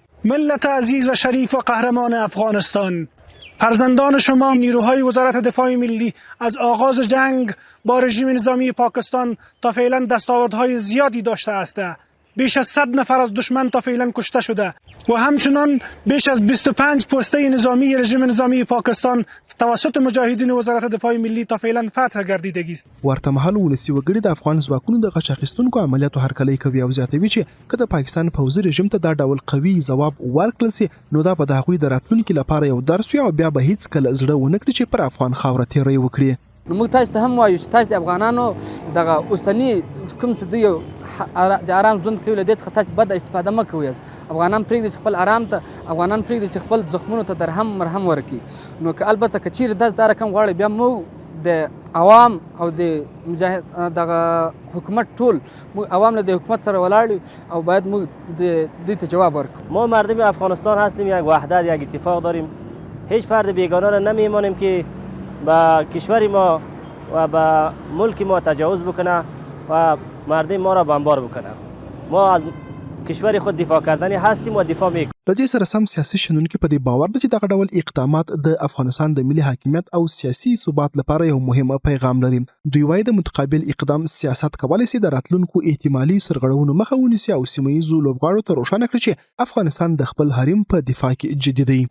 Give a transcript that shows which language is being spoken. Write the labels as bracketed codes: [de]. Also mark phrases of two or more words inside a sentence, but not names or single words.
[fa] ملت عزیز و شریف و قهرمان افغانستان، فرزندان شما نیروهای وزارت دفاع ملی از آغاز جنگ با رژیم نظامی پاکستان تا فعلا دستاوردهای زیادی داشته هستند. بیش از 100 نفر از دشمن تا فعلا کشته شده و همچنان بیش از 25 پسته نظامی رژیم نظامی پاکستان توسط مجاهدین وزارت دفاع ملی تا فعلا فتح گردیدگی است. [ps] ورته مهال ولسی وګړي د افغان ځواکونو د غچ اخیستونکو عملیاتو هرکلی کوي او زیاتوي چې که د پاکستان پوځي رژیم ته دا ډول قوي ځواب ورکړل سي نو دا به د هغوی د راتلونکي لپاره یو درس وي او بیا به هیڅ کله زړه ونه کړي چې پر افغان خاوره تیری وکړي. نو موږ تاسو ته هم وایو چې تاسو د افغانانو دغه اوسني کوم څه دی د آرام ژوند کوي له دې څخه تاسو بده استفاده مه کوئ. افغانان پرېږدي چې خپل آرام ته، افغانان پرېږدي چې خپل زخمونو ته درهم مرهم ورکړي. نو که البته که چیرې داسې دا رقم غواړي بیا موږ د عوام او د مجاهد دغه حکومت ټول موږ عوام له د حکومت سره ولاړ او باید موږ د دې ته جواب ورکړو. [fa] ما مردم افغانستان هستیم، یک وحدت، یک اتفاق داریم. هیچ فرد بیگانه را نمیمانیم که به کشور ما و به ملک ما تجاوز بکنه و مردم ما را بمبار بکنه. ما از کشور خود دفاع کردنی هستیم و دفاع میکنیم. [ps] له دې سره سم سیاسي شنونکي په دې باور ده چې دغه ډول اقدامات د افغانستان د ملي حاکمیت او سیاسي ثبات لپاره یو مهمه پیغام لري. دوی وایي د متقابل اقدام سیاست کولی سي د راتلونکو احتمالي سرغړونو مخه ونیسي او سیمه ییزو لوبغاړو ته روښانه کړي چې افغانستان د خپل حریم په دفاع کې جدي دی.